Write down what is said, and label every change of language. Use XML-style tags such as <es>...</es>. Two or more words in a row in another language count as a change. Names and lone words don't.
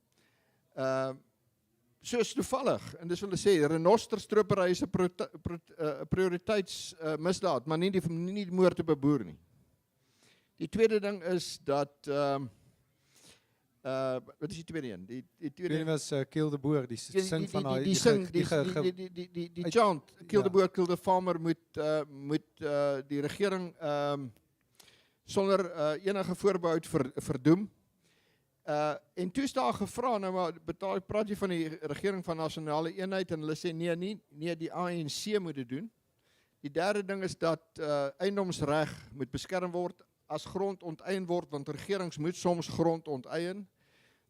<af>Soos toevallig, en dis wat hulle sê, renosterstropery is 'n prioriteitsmisdaad, maar nie die moord op 'n boer nie. Die tweede ding is dat wat is die tweede een? Die tweede een was</af> <en>kill the boer,</en> <af>die sing van daai</af> <en>die chant, kill the boer, kill the farmer,</en> <af>moet die regering sonder enige voorbehoud verdoem. En toe is daar gevra, nou maar praat jy van die regering van nasionale eenheid, en hulle sê nee, die ANC moet dit doen. Die derde ding is dat eiendomsreg moet beskerm word as grond onteien word, want regerings moet soms grond onteien.</af>